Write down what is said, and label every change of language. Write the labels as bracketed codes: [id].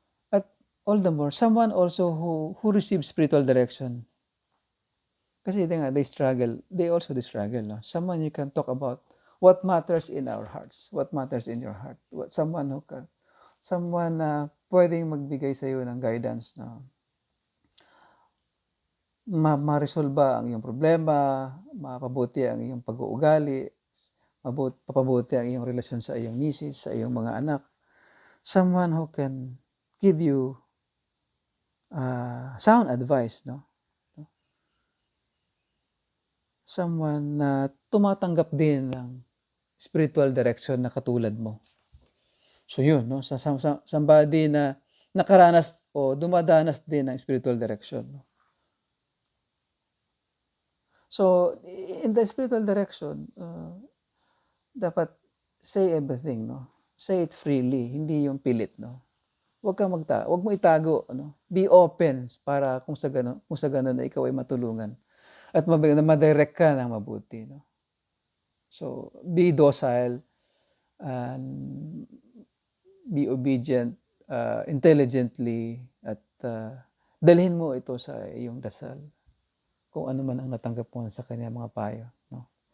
[en] At all the more, someone also who receives spiritual direction. Kasi they also struggle, no? Someone you can talk about what matters in our hearts, what matters in your heart. Someone [tl] Someone na pwedeng magbigay sa iyo ng guidance na ma-resolba ang iyong problema, mapabuti ang iyong pag-uugali, papabuti ang iyong relasyon sa iyong misis, sa iyong mga anak. [en] Someone who can give you sound advice, no? [tl] Someone na tumatanggap din ng spiritual direction na katulad mo. So yun, no? Somebody na nakaranas o dumadanas din ng spiritual direction. No? [en] So, in the spiritual direction, dapat say everything, no? Say it freely, [tl] hindi yung pilit, no? Huwag mo itago, no? [en] Be open [tl] para kung sa ganun na ikaw ay matulungan at ma-direct ka ng mabuti, no? [en] So, be docile and be obedient intelligently [tl] at dalhin mo ito sa iyong dasal kung ano man ang natanggap mo sa kanya mga payo, no?